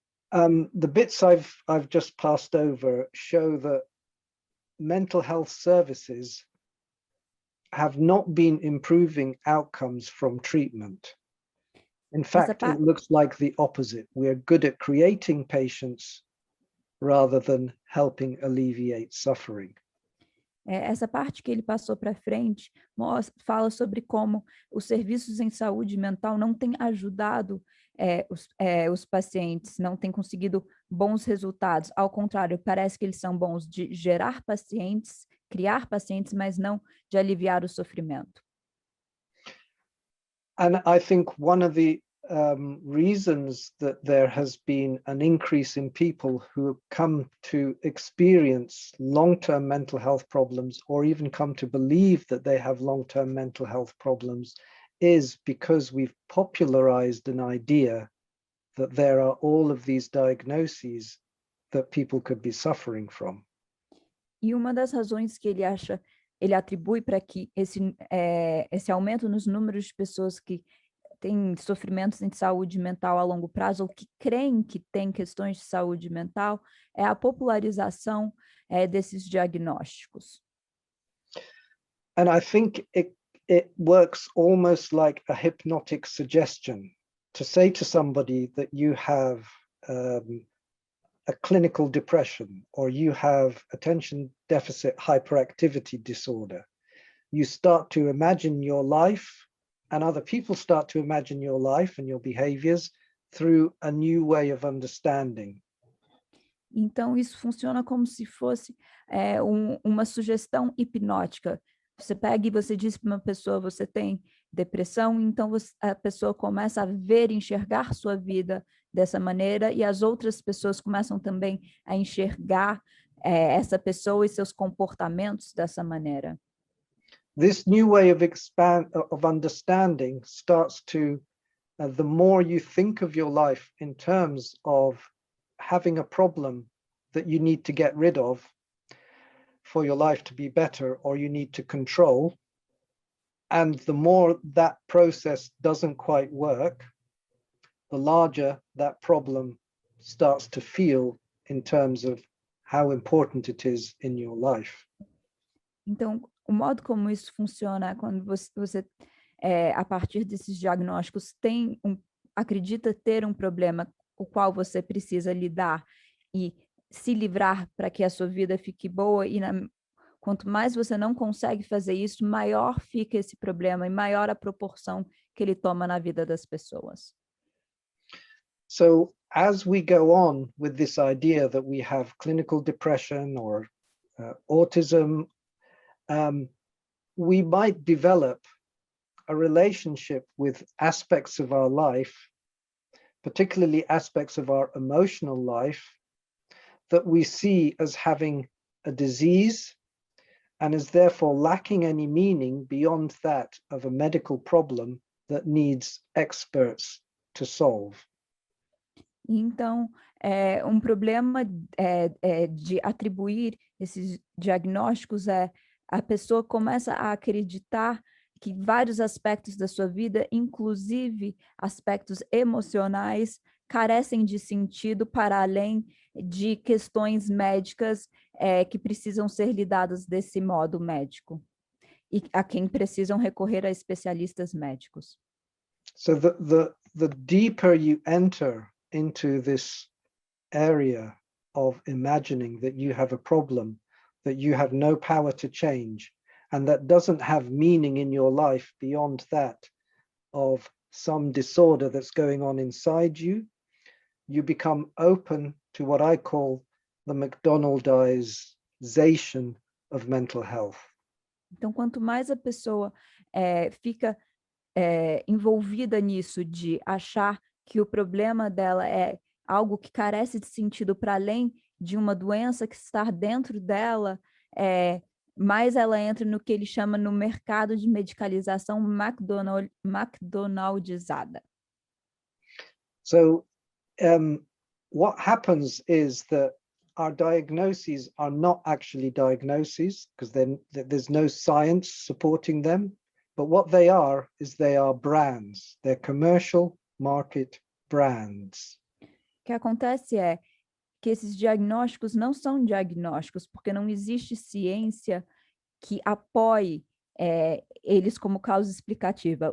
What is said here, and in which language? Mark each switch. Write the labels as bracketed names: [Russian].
[English] The bits I've just passed over show that mental health services have not been improving outcomes from treatment. In fact, it looks like the opposite. We're good at creating patients rather than helping alleviate suffering. [Portuguese] Essa parte que ele passou para frente fala sobre como os serviços em saúde mental não têm ajudado os pacientes, não têm conseguido bons resultados. Ao contrário, parece que eles são bons de gerar pacientes, criar pacientes, mas não de aliviar o sofrimento. [English] And I think one of the reasons that there has been an increase in people who come to experience long-term mental health problems or even come to believe that they have long-term mental health problems is because we've popularized an idea that there are all of these diagnoses that people could be suffering from. [Portuguese] E uma das razões que ele atribui para que esse aumento nos números de pessoas que têm sofrimentos em saúde mental a longo prazo ou que creem que têm questões de saúde mental é a popularização desses diagnósticos. [English] And I think it works almost like a hypnotic suggestion to say to somebody that you have a clinical depression or you have attention deficit hyperactivity disorder. You start to imagine your life and other people start to imagine your life and your behaviors through a new way of understanding. [Portuguese] Então, isso funciona como se fosse uma sugestão hipnótica. Você pega e você diz para uma pessoa, você tem depressão, então a pessoa começa a ver, enxergar sua vida dessa maneira e as outras pessoas começam também a enxergar essa pessoa e seus comportamentos dessa maneira. [English] This new way of understanding starts to, the more you think of your life in terms of having a problem that you need to get rid of for your life to be better or you need to control, and the more that process doesn't quite work, the larger that problem starts to feel in terms of how important it is in your life. [Portuguese] Então, o modo como isso funciona quando você a partir desses diagnósticos, acredita ter um problema com o qual você precisa lidar e se livrar para que a sua vida fique boa, e quanto mais você não consegue fazer isso, maior fica esse problema e maior a proporção que ele toma na vida das pessoas. [English] So as we go on with this idea that we have clinical depression or autism, we might develop a relationship with aspects of our life, particularly aspects of our emotional life, that we see as having a disease and is therefore lacking any meaning beyond that of a medical problem that needs experts to solve. [Portuguese] Então, um problema de atribuir esses diagnósticos a pessoa começa a acreditar que vários aspectos da sua vida, inclusive aspectos emocionais, carecem de sentido para além de questões médicas que precisam ser lidadas desse modo médico e a quem precisam recorrer a especialistas médicos. [English] So the deeper you enter into this area of imagining that you have a problem that you have no power to change and that doesn't have meaning in your life beyond that of some disorder that's going on inside you, you become open to what I call the McDonaldization of mental health. [Portuguese] Então, quanto mais a pessoa fica envolvida nisso de achar que o problema dela é algo que carece de sentido para além de uma doença que está dentro dela, mais ela entra no que ele chama no mercado de medicalização McDonaldizada. [English] So what happens is that our diagnoses are not actually diagnoses because then there's no science supporting them. But what they are is they are brands. They're commercial market brands. [Portuguese] O que acontece é que esses diagnósticos não são diagnósticos, porque não existe ciência que apoie eles como causa explicativa.